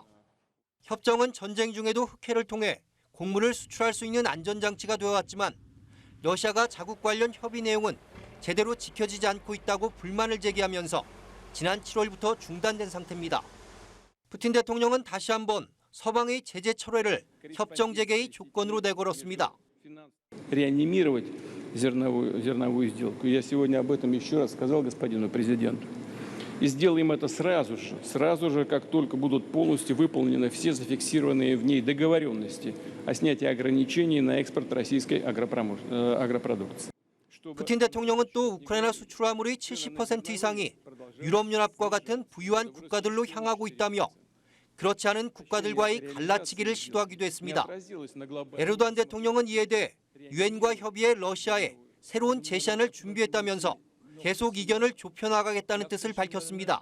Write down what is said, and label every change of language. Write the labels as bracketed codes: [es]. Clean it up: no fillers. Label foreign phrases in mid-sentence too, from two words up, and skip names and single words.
[ko] 협정은 전쟁 중에도 흑해를 통해 곡물을 수출할 수 있는 안전장치가 되어왔지만 러시아가 자국 관련 협의 내용은 제대로 지켜지지 않고 있다고 불만을 제기하면서 지난 7월부터 중단된 상태입니다. 푸틴 대통령은 다시 한번 서방의 제재 철회를 협정 재개의 조건으로 내걸었습니다. [ru] реанимировать зерновую сделку. Я сегодня об этом еще раз сказал господину президенту. И сделаем это сразу же, как только будут полностью выполнены все зафиксированные в ней договоренности о снятии ограничений на экспорт российской агропродукции. [ko] 푸틴 대통령은 또 우크라이나 수출 화물의 70% 이상이 유럽연합과 같은 부유한 국가들로 향하고 있다며 그렇지 않은 국가들과의 갈라치기를 시도하기도 했습니다. 에르도안 대통령은 이에 대해 유엔과 협의해 러시아에 새로운 제시안을 준비했다면서 계속 이견을 좁혀나가겠다는 뜻을 밝혔습니다.